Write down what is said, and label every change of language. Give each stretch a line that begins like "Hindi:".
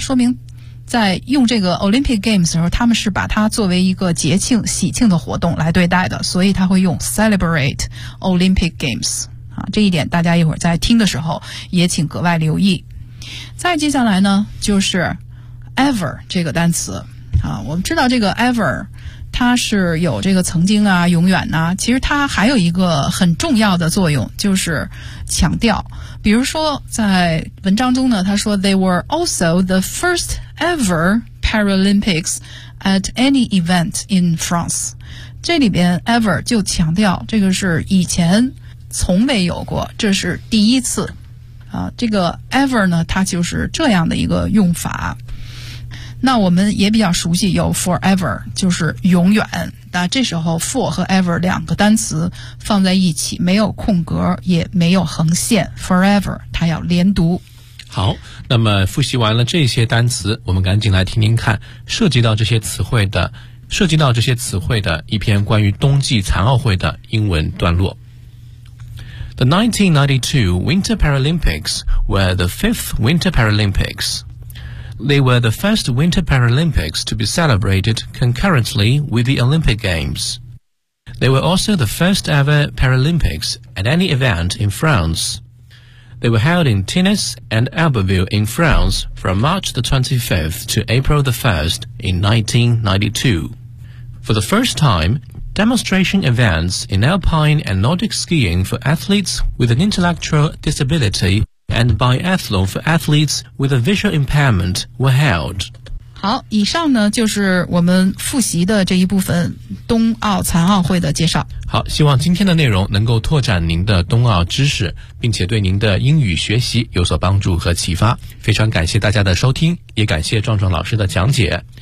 Chinese: 说明在用这个 Olympic Games 的时候，他们是把它作为一个节庆喜庆的活动来对待的，所以他会用
English: celebrate Olympic Games
Chinese: 啊，这一点大家一会儿在听的时候也请格外留意。再接下来呢，就是 ever 这个单词啊，我们知道这个 ever 它是有这个曾经啊、永远啊，其实它还有一个很重要的作用，就是强调。比如说在文章中呢，他说
English: They were also the first ever Paralympics at any event in France。
Chinese: 这里边 ever 就强调这个是以前从没有过，这是第一次啊。这个 ever 呢，它就是这样的一个用法。那我们也比较熟悉有 forever， 就是永远。那这时候 for 和 ever 两个单词放在一起，没有空格也没有横线， forever 它要连读。好，那么复习完了这些单词，我们赶紧来听听看涉及到这些词汇的一篇关于冬季残奥会的英文段落。
English: The 1992 Winter Paralympics were the fifth Winter Paralympics. They were the first Winter Paralympics to be celebrated concurrently with the Olympic Games. They were also the first ever Paralympics at any event in France. They were held in Tennis and Albertville in France from March the 25th to April the 1st in 1992. For the first time, demonstration events in alpine and Nordic skiing for athletes with an intellectual disability and biathlon for athletes with a visual impairment were held.
Chinese: 好，以上呢就是我们复习的这一部分冬奥残奥会的介绍。好，希望今天的内容能够拓展您的冬奥知识，并且对您的英语学习有所帮助和启发。非常感谢大家的收听，也感谢壮壮老师的讲解。